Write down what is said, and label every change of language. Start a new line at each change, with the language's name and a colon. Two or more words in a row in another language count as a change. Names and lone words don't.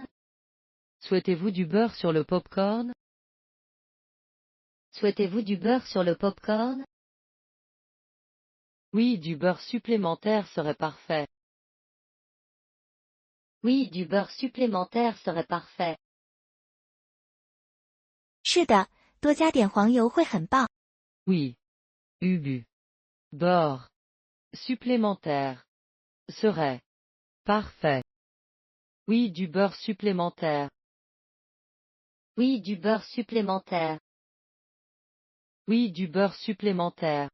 French: Souhaitez-vous du beurre sur le popcorn? Souhaitez-vous du beurre sur le popcorn? Oui, du beurre supplémentaire serait parfait. Oui, du beurre supplémentaire serait parfait.
Chinese: 是的，多加点黄油会很棒。
French: Oui. Beurre supplémentaire serait parfait. Oui, du beurre supplémentaire. Oui, du beurre supplémentaire. Oui, du beurre supplémentaire.